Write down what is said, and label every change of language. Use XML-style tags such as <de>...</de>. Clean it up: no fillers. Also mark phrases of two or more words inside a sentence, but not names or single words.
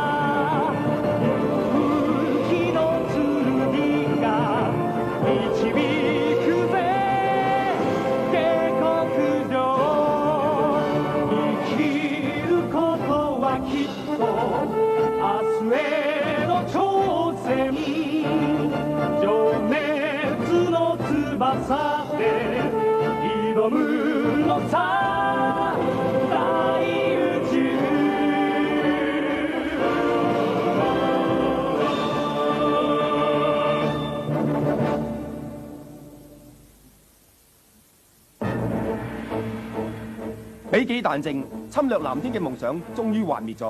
<ja>武器の剣が導くぜ下克上生きることはきっと明日への挑戦情熱の翼で挑むのさ大宇宙</ja> <yue>比己彈正，侵略藍天嘅夢想終於幻滅咗。</yue>